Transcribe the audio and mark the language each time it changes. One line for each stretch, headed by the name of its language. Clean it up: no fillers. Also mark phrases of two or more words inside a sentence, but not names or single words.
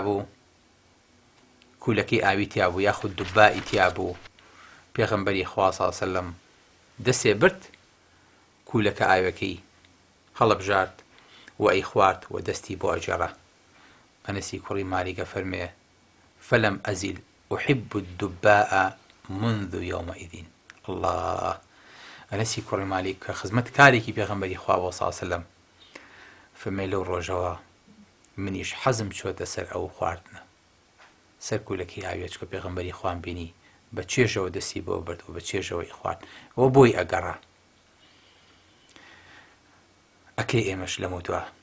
Central Kurdish: بوو کولەکەی ئاوی تیا بوو یاخود دوبائی تیا بوو پێغەمبەری خوا
Arabic: صلی الله علیه وسلم
Central Kurdish: دەستێ برد کولەکە ئاوەکەی هەڵەبژارد و ئەی خوارد و دەستی بۆ ئەجێڕا ئەنەسی کوڕی مالیکە فەرمێ
Arabic: فەلەم ئەزیل أحب الدباء منذ يومئذ الله
Central Kurdish: ئەنەسی کوڕی مالیک کە خزمەت کارێکی پێغەمبەری خوا بۆ
Arabic: صلی الله علیه وسلم
Central Kurdish: فەرمێ لەو ڕۆژەوە منیش حەزم چۆتە سەر ئەو خواردنە سەر کولەکەی ئاوی چکە پێغەمبەری خوام بینی بە چێژەوە دەستی بۆ برد و بە چێژەوەی خوارد ئەوە بۆی ئەگەڕا ئەکەی ئێمەش لەمە دووە